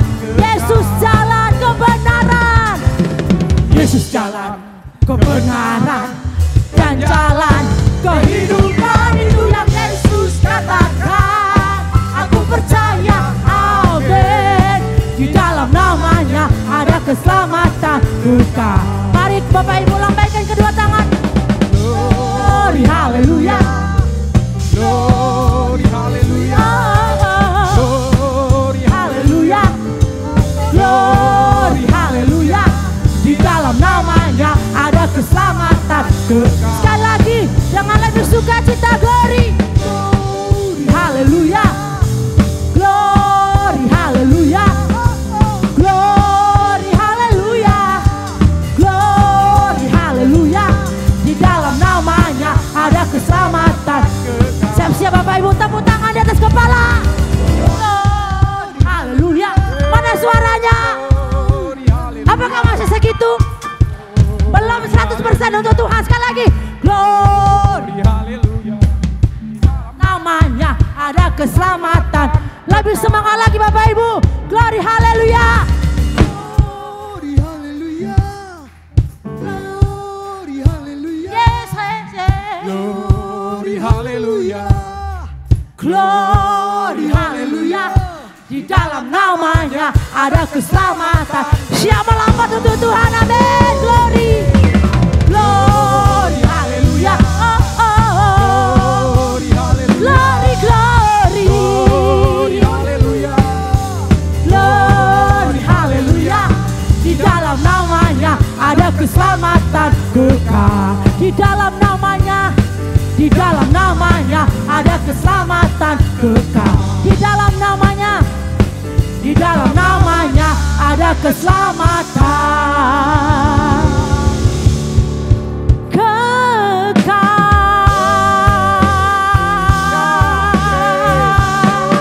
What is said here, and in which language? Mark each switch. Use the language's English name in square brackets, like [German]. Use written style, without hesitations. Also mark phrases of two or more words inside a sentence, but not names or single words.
[Indonesian] Yesus jalan kebenaran, Yesus jalan kebenaran dan jalan kehidupan, itu yang Yesus katakan. Aku percaya, amin. Di dalam namanya ada keselamatan kekal. Mari Bapak Ibu lambaikan kedua tangan. [English] Glory haleluya, Glory haleluya, glory haleluya, glory haleluya. [Indonesian] Di dalam namanya ada keselamatan kekal. Sekali lagi, jangan lebih suka cita. [English] Glory, glory haleluya, glory haleluya, glory haleluya, glory haleluya. [Indonesian] Di dalam namanya ada keselamatan. Siap-siap Bapak Ibu, tepuk tangan di atas kepala. [English] Glory haleluya. [Indonesian] Mana suaranya? Apakah masih segitu? Belum 100% untuk Tuhan. Sekali lagi, [English] glory [Indonesian] haleluya. namanya ada keselamatan. Lebih semangat lagi Bapak Ibu. [English] Glory haleluya. Glory haleluya, Glory haleluya, Yes, yes, yes. Glory haleluya, Glory haleluya. [Indonesian] Di dalam namanya ada keselamatan. Siap melompat untuk Tuhan, amin. [English] Glory, glory haleluya. Oh, oh, oh. Glory haleluya, Glory, glory, Glory haleluya, glory haleluya. [Indonesian] Di dalam namanya ada keselamatan kekal. Di dalam namanya, di dalam namanya ada keselamatan kekal. Di dalam namanya, di dalam namanya ada keselamatan kekal.